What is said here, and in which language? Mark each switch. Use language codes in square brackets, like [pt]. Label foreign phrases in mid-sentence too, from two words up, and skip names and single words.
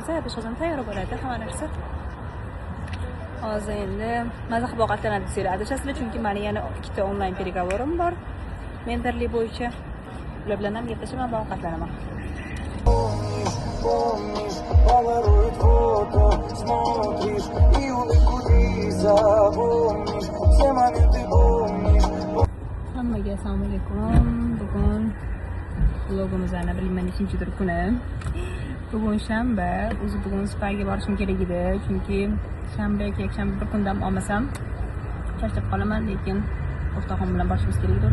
[uz] Peshqozon tayyor bo'ladi hamma narsa. Hozir endi maza qilib ovqatlanadi desanglar adashasizlar, chunki meni yana ikkita onlayn переговорim bor. Mentorlik bo'yicha. Ular bilan ham gaplashaman va ovqatlanaman. [ru] Polaroid фото, смотришь и улыбку запомнишь, все моменты помнишь. [uz] Hammaga assalomu alaykum. Bugun vlogimizning bilmayman nechinchidir kuni. Bugun shanba. O'zi bugun spaga borishim kerak edi, chunki shanba yoki yakshanba bir kun dam olmasam charchab qolaman, lekin o'rtog'im bilan borishimiz kerak edi.